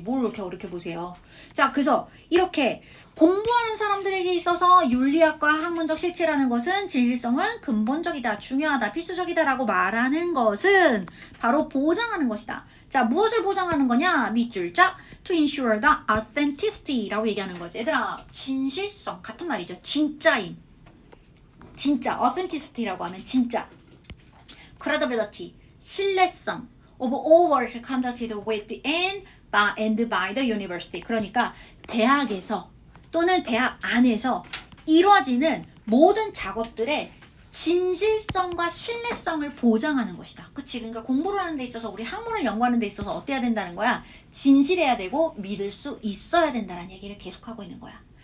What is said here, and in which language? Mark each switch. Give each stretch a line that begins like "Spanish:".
Korean: 뭘 이렇게 어렵게 보세요. 자, 그래서 이렇게 공부하는 사람들에게 있어서 윤리학과 학문적 실체라는 것은 진실성은 근본적이다, 중요하다, 필수적이다라고 말하는 것은 바로 보장하는 것이다. 자, 무엇을 보장하는 거냐? 밑줄 짝
English: to ensure the authenticity
Korean: 라고 얘기하는 거지. 얘들아, 진실성 같은 말이죠. 진짜임. 진짜 authenticity라고 하면 진짜.
English: credibility
Korean: 신뢰성
English: of all work conducted within and by the university.
Korean: 그러니까 대학에서 또는 대학 안에서 이루어지는 모든 작업들의 진실성과 신뢰성을 보장하는 것이다. 그치? 그러니까 공부를 하는 데 있어서 우리 학문을 연구하는 데 있어서 어때야 된다는 거야? 진실해야 되고 믿을 수 있어야 된다는 얘기를 계속하고 있는 거야.